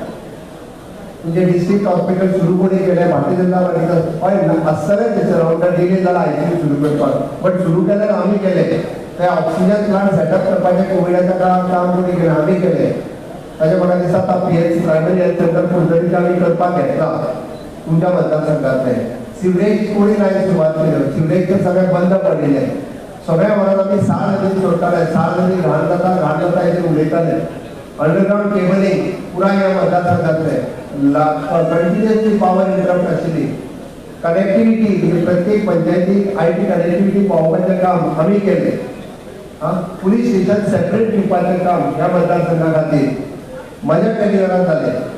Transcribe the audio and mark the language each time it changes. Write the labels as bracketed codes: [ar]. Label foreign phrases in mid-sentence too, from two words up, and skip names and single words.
[kok] तुमचे [en] district hospital [kok] सुरू कोणी केले? भारतीय जनता पार्टीचं हय आसतलें थंयसर रावंडा डिले जाला आयसीयू सुरू करपाक बट सुरू केल्यार आमी केले. ते [en] oxygen plant setup [kok] करपाचें कोविडाच्या काळात काम कोणी केलें? आमी केलें. ताचे म्हाका दिसता [en] PHC primary health center [kok] कुडचडीचें आमी करपाक घेतला. [mr] तुमच्या मतदारसंघातले सिवरेज कोणी नाही सुरुवात केली, सिवरेजचे सगळे बंद पडलेले [kok] सगळ्या वरात आम्ही 6 नदी सोडताले, 6 नदी घाण जाता हेचे उलयताले. [en] underground cabling [kok] पुरा ह्या मतदारसंघातले [en] continuously power interrupt [kok] आशिल्ली. कनेक्टिव्हिटी म्हणजे प्रत्येक पंचायतीक [en] IT connectivity [kok] पावोवपाचें काम आम्ही केले. [en] police station separate [kok] दिवपाचें काम ह्या मतदारसंघा खातीर माझ्या कॅरियरान जालें.